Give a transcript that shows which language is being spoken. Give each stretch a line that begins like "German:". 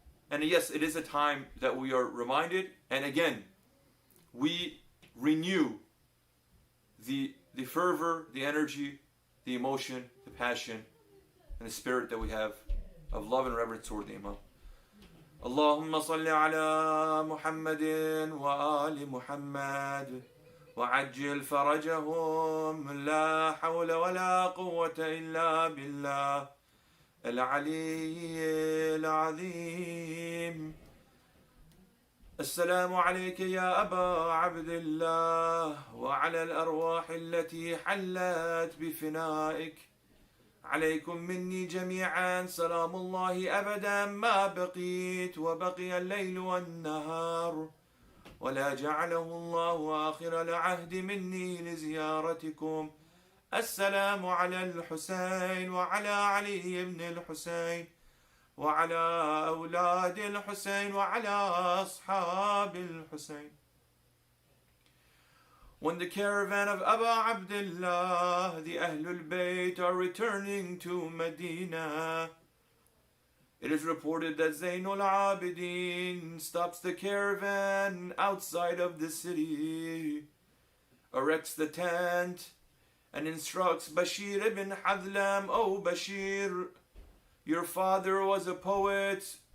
English: And yes, it is a time that we are reminded, and again, we renew the fervor, the energy, the emotion, the passion, and the spirit that we have of love and reverence toward the Imam.
Arabic: اللهم صل على محمد وآل محمد وعجل فرجهم لا حول ولا قوة إلا بالله العلي العظيم. السلام عليك يا أبا عبد الله وعلى الأرواح التي حلت بفنائك. عليكم مني جميعا سلام الله أبدا ما بقيت وبقي الليل والنهار، ولا جعله الله آخر العهد مني لزيارتكم. السلام على الحسين وعلى علي بن الحسين وعلى أولاد الحسين وعلى أصحاب الحسين.
English: When the caravan of Abu Abdullah, the Ahlul Bayt, are returning to Medina, it is reported that Zainul Abidin stops the caravan outside of the city, erects the tent, and instructs Bashir ibn Hadlam, "O Bashir, your father was a poet.